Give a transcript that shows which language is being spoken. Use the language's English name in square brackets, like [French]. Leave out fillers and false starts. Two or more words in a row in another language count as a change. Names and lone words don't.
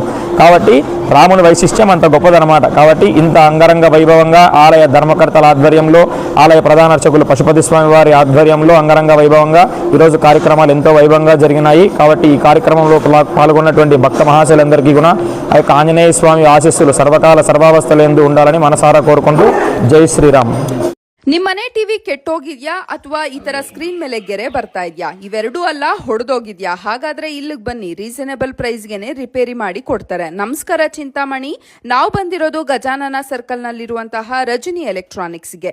[Telugu] కాబట్టి రాముని వైశిష్ట్యం అంత గొప్పదనమాట. కాబట్టి ఇంత అంగరంగ వైభవంగా ఆలయ ధర్మకర్తల ఆధ్వర్యంలో, ఆలయ ప్రధాన అర్చకులు పశుపతి స్వామి వారి ఆధ్వర్యంలో అంగరంగ వైభవంగా ఈరోజు కార్యక్రమాలు ఎంతో వైభవంగా జరిగినాయి. కాబట్టి ఈ కార్యక్రమంలో పాల్గొన్నటువంటి భక్త మహాశయులందరికీ కూడా ఆ యొక్క ఆంజనేయ స్వామి ఆశీస్సులు సర్వకాల సర్వావస్థలందు ఉండాలని మనసారా కోరుకుంటూ జై శ్రీరామ్. [Kannada] ನಿಮ್ಮನೆ ಟಿವಿ ಕೆಟ್ಟೋಗಿದ್ಯಾ ಅಥವಾ ಈ ತರ ಸ್ಕ್ರೀನ್ ಮೇಲೆ ಗೆರೆ ಬರ್ತಾ ಇದ್ಯಾ? ಇವೆರಡೂ ಅಲ್ಲ, ಹೊಡೆದೋಗಿದ್ಯಾ? ಹಾಗಾದ್ರೆ ಇಲ್ಲಿಗೆ ಬನ್ನಿ, ರೀಸನೇಬಲ್ ಪ್ರೈಸ್ಗೆನೆ ರಿಪೇರಿ ಮಾಡಿ ಕೊಡ್ತಾರೆ. ನಮಸ್ಕಾರ ಚಿಂತಾಮಣಿ, ನಾವು ಬಂದಿರೋದು ಗಜಾನನ ಸರ್ಕಲ್ ನಲ್ಲಿರುವಂತಹ ರಜನಿ ಎಲೆಕ್ಟ್ರಾನಿಕ್ಸ್ಗೆ.